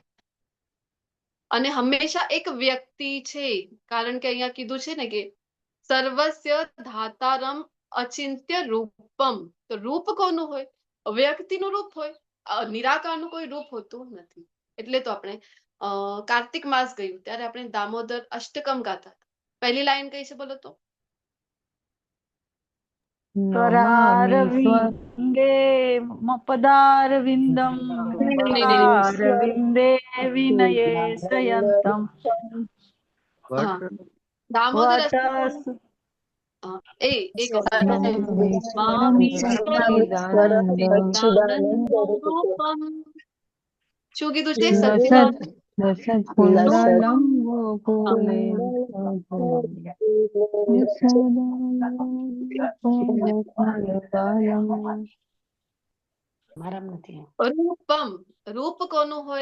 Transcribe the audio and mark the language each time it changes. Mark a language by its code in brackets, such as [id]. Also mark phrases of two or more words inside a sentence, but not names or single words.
[gu] અને હંમેશા એક વ્યક્તિ છે, કારણ કે અહીંયા કીધું છે ને કે [sa] સર્વસ્ય ધાતારમ અચિંત્ય રૂપમ. [gu] તો રૂપ કોનું હોય? વ્યક્તિનું રૂપ હોય. નિરાકારનું કોઈ રૂપ હોતું નથી. એટલે તો આપણે કાર્તિક માસ ગયું ત્યારે આપણે દામોદર અષ્ટકમ ગાતા. પહેલી લાઈન કઈ છે બોલો તો? [sa] करारविन्दे पदारविन्दं पदारविन्दे विनये शयन्तम् [gu] દામોદર શું કીધું છે? રૂપમ, રૂપ કોનું હોય?